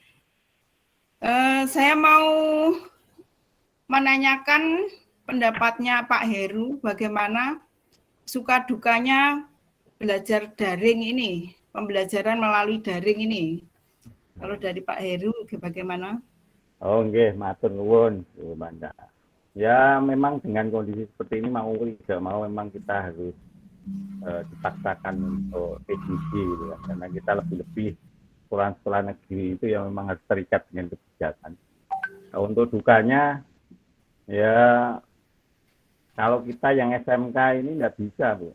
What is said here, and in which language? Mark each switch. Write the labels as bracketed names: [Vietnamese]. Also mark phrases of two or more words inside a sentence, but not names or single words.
[Indonesian] Saya mau menanyakan pendapatnya Pak Heru bagaimana suka dukanya belajar daring ini, pembelajaran melalui daring ini. Kalau dari Pak Heru bagaimana? [Javanese] Oh nggih, matur nuwun Bu Banda. [Indonesian] Ya memang dengan kondisi seperti ini mau tidak mau memang kita harus dipaksakan untuk PJJ gitu ya. Karena kita lebih-lebih sekolah-sekolah negeri itu yang memang harus terikat dengan kebijakan. Nah, untuk dukanya, ya kalau kita yang SMK ini nggak bisa, Bu.